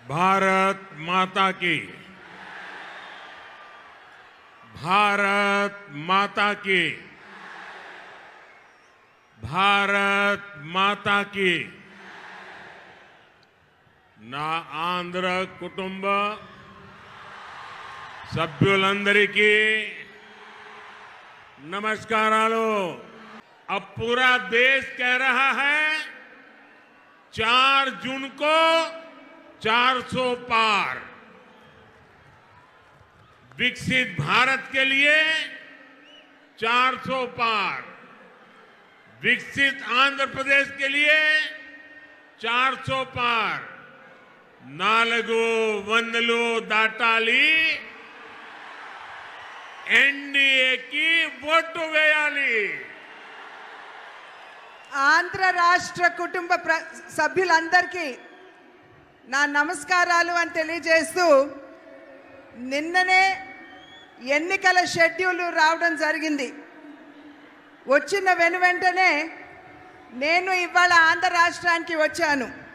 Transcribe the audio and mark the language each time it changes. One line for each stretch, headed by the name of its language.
Hindi: भारत माता की, भारत माता की, भारत माता की।
Telugu: నా ఆంధ్ర కుటుంబ సభ్యులందరికీ నమస్కారాలు।
Hindi: अब पूरा देश कह रहा है 4 जून को 400 पार। विकसित भारत के लिए 400 पार, विकसित आंध्र प्रदेश के लिए 400 पार।
Telugu: नालगो वंदलो दाटाली एनडीए की वोटु वेयाली। ఆంధ్ర రాష్ట్ర కుటుంబ సభ్యులందరికీ నా నమస్కారాలు అని తెలియజేస్తూ, నిన్ననే ఎన్నికల షెడ్యూల్ రావడం జరిగింది। వచ్చిన వెంటనే నేను ఇవాళ ఆంధ్ర రాష్ట్రానికి వచ్చాను।